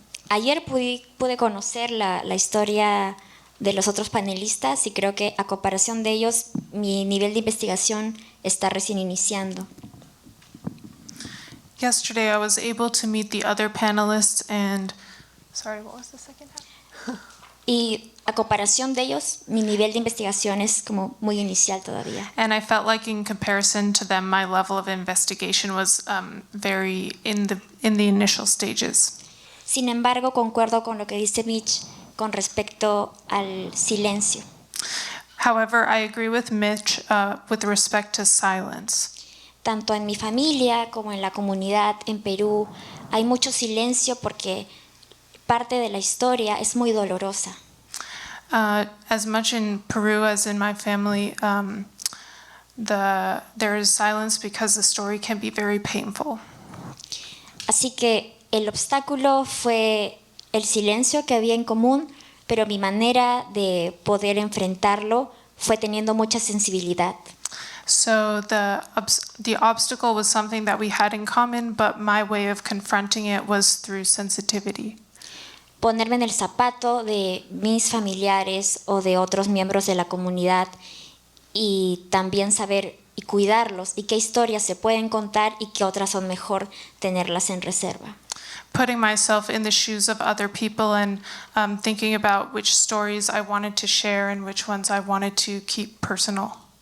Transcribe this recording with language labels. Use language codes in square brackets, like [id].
[es] Ayer pude conocer la historia de los otros panelistas y creo que a comparación de ellos mi nivel de investigación está recién iniciando. [en] Yesterday, I was able to meet the other panelists and, sorry, what was the second half? [es] Y a comparación de ellos, mi nivel de investigación es como muy inicial todavía. [en] And I felt like in comparison to them, my level of investigation was very in the initial stages. [es] Sin embargo, concuerdo con lo que dice Mitch con respecto al silencio. [en] However, I agree with Mitch with respect to silence. [es] Tanto en mi familia como en la comunidad en Perú hay mucho silencio porque parte de la historia es muy dolorosa. [en] As much in Peru as in my family, there is silence because the story can be very painful. [es] Así que el obstáculo fue el silencio que había en común, pero mi manera de poder enfrentarlo fue teniendo mucha sensibilidad. [en] So the obstacle was something that we had in common, but my way of confronting it was through sensitivity. [es] Ponerme en el zapato de mis familiares o de otros miembros de la comunidad y también saber y cuidarlos y qué historias se pueden contar y qué otras son mejor tenerlas en reserva. [en] Putting myself in the shoes of other people and thinking about which stories I wanted to share and which ones I wanted to keep personal.